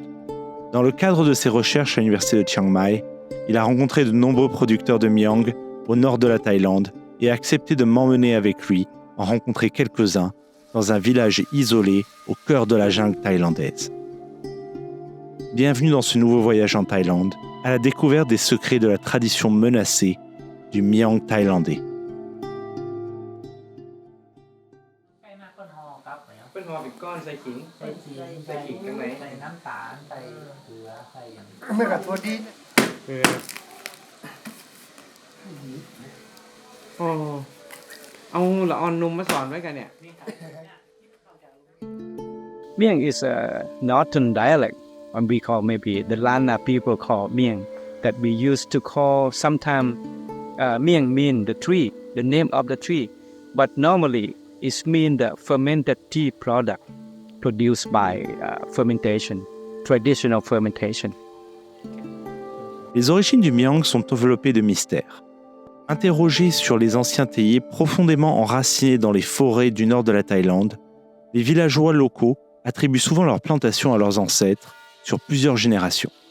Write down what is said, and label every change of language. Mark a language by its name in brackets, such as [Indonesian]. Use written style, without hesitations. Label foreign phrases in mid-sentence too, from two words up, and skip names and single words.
[French] Dans le cadre de ses recherches à l'Université de Chiang Mai, il a rencontré de nombreux producteurs de miang au nord de la Thaïlande et a accepté de m'emmener avec lui en rencontrer quelques-uns dans un village isolé au cœur de la jungle thaïlandaise. Bienvenue dans ce nouveau voyage en Thaïlande, à la découverte des secrets de la tradition menacée du miang thaïlandais. [Thai] เป็นห่อเป็นก้อนใส่ขิง ใส่ขิง ใส่ขิงข้างใน ใส่น้ำตาลใส่เกลือใส่อย่างนี้ ไม่กับทัวดี โอ้เอาละออนนมมาสอนไว้กันเนี่ย [English] Miang is a northern dialect, and we call maybe the Lana people call Miang, that we used to call sometimes Miang mean the tree, the name of the tree, but normally it mean the fermented tea product produced by fermentation, traditional fermentation. [French] Les origines du miang sont enveloppées de mystères. Interrogés sur les anciens théiers profondément enracinés dans les forêts du nord de la Thaïlande, les villageois locaux attribuent souvent leur plantation à leurs ancêtres sur plusieurs générations.